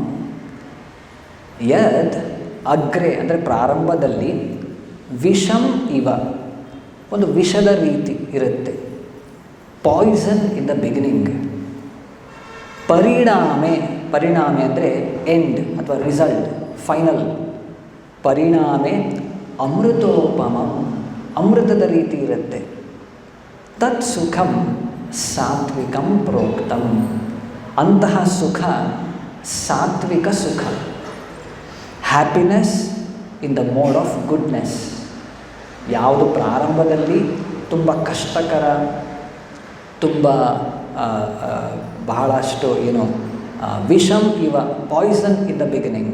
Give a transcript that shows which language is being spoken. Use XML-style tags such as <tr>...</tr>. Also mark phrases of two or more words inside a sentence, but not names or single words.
<sa>ಯದ್ ಅಗ್ರೆ</sa> <kn>ಅಂದರೆ ಪ್ರಾರಂಭದಲ್ಲಿ,</kn> <sa>ವಿಷಂ ಇವ</sa> <kn>ಒಂದು ವಿಷದ ರೀತಿ ಇರುತ್ತೆ,</kn> <en>poison in the beginning.</en> <kn>ಪರಿಣಾಮೆ ಅಂದರೆ ಎಂಡ್ ಅಥವಾ ರಿಸಲ್ಟ್, ಫೈನಲ್.</kn> <sa>ಪರಿಣಾಮೆ ಅಮೃತೋಪಮಂ,</sa> <kn>ಅಮೃತದ ರೀತಿ ಇರುತ್ತೆ.</kn> <sa>ತತ್ ಸುಖಂ ಸಾತ್ವಿಕಂ ಪ್ರೋಕ್ತಂ,</sa> <kn>ಅಂತಹ ಸುಖ ಸಾತ್ವಿಕ ಸುಖ.</kn> <en>happiness in the mode of goodness.</en> <kn>ಯಾವುದು ಪ್ರಾರಂಭದಲ್ಲಿ ತುಂಬ ಕಷ್ಟಕರ, ತುಂಬ ಬಹಳಷ್ಟು</kn> <sa>ವಿಷಮ್ ಇವ,</sa> <en>poison in the beginning.</en>